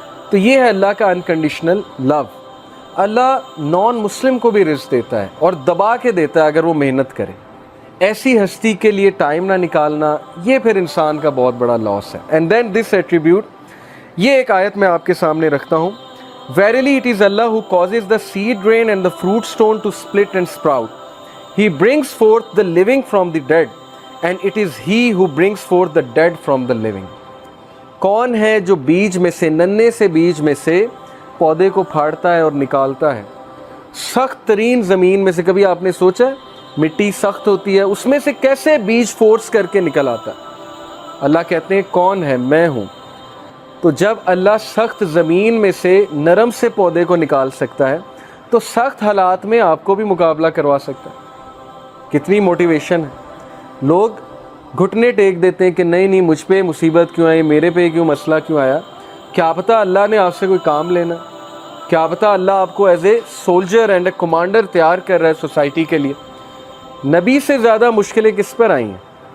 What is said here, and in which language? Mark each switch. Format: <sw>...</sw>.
<ur>تو یہ ہے اللہ کا انکنڈیشنل لو. اللہ نان مسلم کو بھی رزق دیتا ہے اور دبا کے دیتا ہے اگر وہ محنت کرے. ایسی ہستی کے لیے ٹائم نہ نکالنا، یہ پھر انسان کا بہت بڑا لاس ہے.</ur> <en>and then this attribute,</en> <ur>یہ ایک آیت میں آپ کے سامنے رکھتا ہوں.</ur> <en>Verily it is Allah who causes the seed grain and the fruit stone to split and sprout. He brings forth the living from the dead, and it is He who brings forth the dead from the living.</en> <ur>کون ہے جو بیج میں سے، ننے سے بیج میں سے پودے کو پھاڑتا ہے اور نکالتا ہے؟ سخت ترین زمین میں سے، کبھی آپ نے سوچا ہے مٹی سخت ہوتی ہے، اس میں سے کیسے بیج فورس کر کے نکل آتا ہے؟ اللہ کہتے ہیں کون ہے؟ میں ہوں۔ تو جب اللہ سخت زمین میں سے نرم سے پودے کو نکال سکتا ہے تو سخت حالات میں آپ کو بھی مقابلہ کروا سکتا ہے۔ کتنی موٹیویشن ہے۔ لوگ گھٹنے ٹیک دیتے ہیں کہ نہیں نہیں مجھ پہ مصیبت کیوں آئی، میرے پہ کیوں مسئلہ کیوں آیا۔ کیا پتہ اللہ نے آپ سے کوئی کام لینا، کیا پتہ اللہ آپ کو</ur> <en>as a soldier and a commander</en> <ur>تیار کر رہا ہے سوسائٹی کے لیے۔ نبی سے زیادہ مشکلیں کس پر آئی ہیں؟</ur>